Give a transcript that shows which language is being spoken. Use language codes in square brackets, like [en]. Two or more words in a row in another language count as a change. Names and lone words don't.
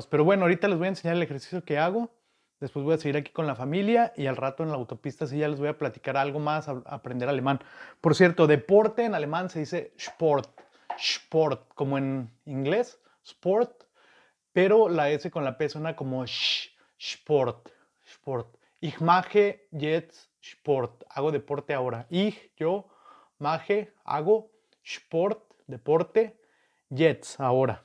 [es] Pero bueno, ahorita les voy a enseñar el ejercicio que hago. Después voy a seguir aquí con la familia y al rato en la autopista sí ya les voy a platicar algo más, a aprender alemán. Por cierto, deporte en alemán se dice Sport. Sport, como en inglés, sport, pero la S con la P suena como Sport. [de] Sport. Ich mache jetzt Sport. [es] Hago deporte ahora. Yo, mache, hago Sport, deporte, jetzt, ahora.